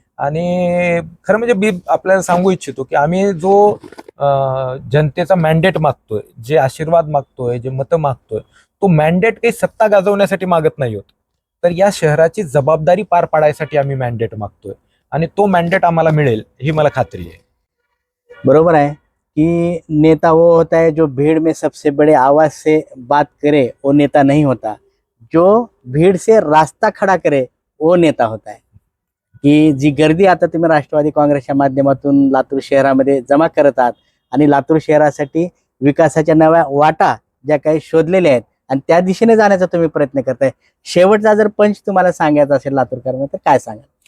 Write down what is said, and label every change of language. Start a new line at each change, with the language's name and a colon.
Marathi: आणि खरं म्हणजे मी आपल्याला सांगू इच्छितो की आम्ही जो जनतेचा मॅन्डेट मागतोय, जे आशीर्वाद मागतोय, जे मतं मागतोय, तो मॅन्डेट काही सत्ता गाजवण्यासाठी मागत नाही होत, तर या शहराची जबाबदारी पार पाडायसाठी आम्ही मॅन्डेट मागतोय. आणि तो मॅन्डेट आम्हाला मिळेल ही मला खात्री आहे.
Hindi: बरोबर है कि नेता वो होता है जो भीड़ में सबसे बड़े आवाज से बात करे, वो नेता नहीं होता. जो भीड़ से रास्ता खड़ा करे वो नेता होता है.
Marathi: की जी गर्दी आता तुम्ही राष्ट्रवादी काँग्रेसच्या माध्यमातून लातूर शहरामध्ये जमा करत आहात आणि लातूर शहरासाठी विकासाच्या नव्या वाटा ज्या काही शोधलेल्या आहेत आणि त्या दिशेने जाण्याचा तुम्ही प्रयत्न करताय. शेवटचा जर पंच तुम्हाला सांगायचा असेल लातूरकरांना तर काय सांगाल?